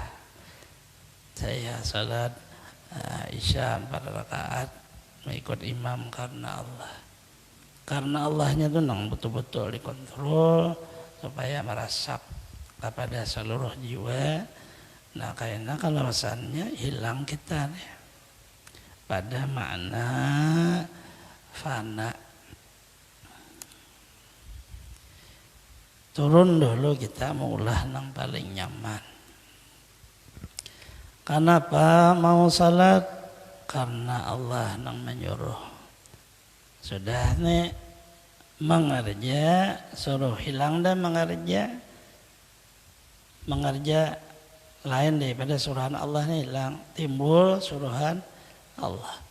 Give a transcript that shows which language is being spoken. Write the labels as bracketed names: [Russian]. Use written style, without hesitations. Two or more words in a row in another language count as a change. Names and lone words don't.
[Indonesian] Saya salat Isya 4 rakaat mengikut imam karena Allah. [Banjar] Karena Allahnya itu nang betul-betul dikontrol supaya meresap kepada seluruh jiwa. [Indonesian] Nah karena kalau alasannya hilang kita nih pada makna fana. [Banjar] Turun dulu kita maulah nang paling nyaman. [Indonesian] Kenapa mau salat? [Banjar] Karena Allah nang menyuruh. Sudah nih mengerja, suruh hilang dan mengerja lain daripada suruhan Allah nih hilang, timbul suruhan Allah.